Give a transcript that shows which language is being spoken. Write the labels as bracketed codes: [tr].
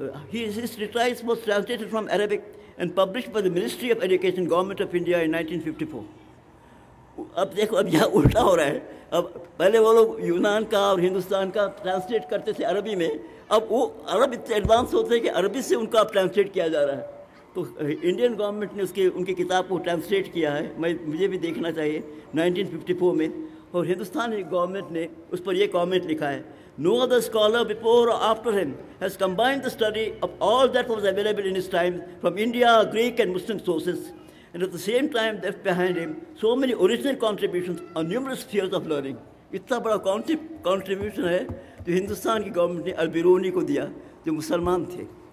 [en] His treatise was translated from Arabic and published by the Ministry of Education, Government of India in 1954. [ur] اب دیکھو اب یہاں الٹا ہو رہا ہے. اب پہلے وہ لوگ یونان کا اور ہندوستان کا ٹرانسلیٹ کرتے تھے عربی میں, اب وہ عرب اتنے ایڈوانس ہوتے ہیں کہ عربی سے ان کا اب ٹرانسلیٹ کیا جا رہا ہے. تو انڈین گورنمنٹ نے ان کی کتاب کو ٹرانسلیٹ کیا ہے, مجھے بھی دیکھنا چاہیے, 1954 میں. اور ہندوستانی گورنمنٹ نے اس پر یہ کامنٹ لکھا ہے, [en] No other scholar before or after him has combined the study of all that was available in his time from India, Greek and Muslim sources, and at the same time left behind him so many original contributions on numerous spheres of learning. [ur] اتنا بڑا contribution ہے جو ہندوستان کی government نے البیرونی کو دیا جو مسلمان تھے.